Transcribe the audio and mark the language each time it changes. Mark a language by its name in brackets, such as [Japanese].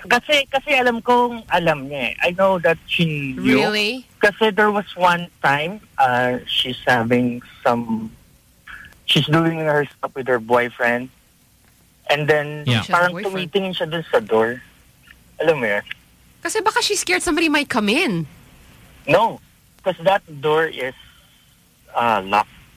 [Filipino] Kasi alam kong alam niya. [English] I know that she knew. Really? [Filipino] Kasi [English] there was one time, she's having some, she's doing her stuff with her boyfriend. And then, yeah. [Filipino] Parang tumitingin siya dun sa door. Alam mo yun? Kasi baka [English] she's scared somebody might come in. No. Because that door is locked.